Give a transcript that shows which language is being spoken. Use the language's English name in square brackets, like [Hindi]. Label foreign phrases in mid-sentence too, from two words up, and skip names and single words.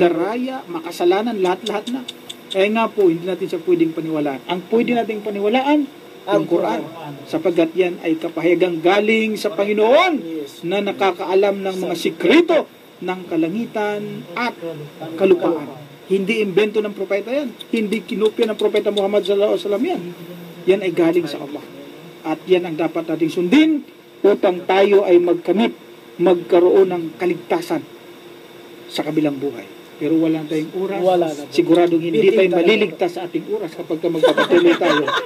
[Filipino] Mandaraya, makasalanan, lahat-lahat na. Kaya nga po, hindi natin siya pwedeng paniwalaan. Ang pwede nating paniwalaan, ang Quran. Sapagkat yan ay kapahayagang galing sa Panginoon na nakakaalam ng mga sikreto ng kalangitan at kalupaan. Hindi imbento ng propeta yan. Hindi kinopya ng propeta Muhammad [Arabic] صلى الله عليه وسلم [Filipino] yan. Yan ay galing sa Allah. At yan ang dapat nating sundin upang tayo ay magkaroon ng kaligtasan sa kabilang buhay. Pero wala tayong oras. Siguradong hindi tayo maliligtas sa ating oras kapag magpapatuloy tayo.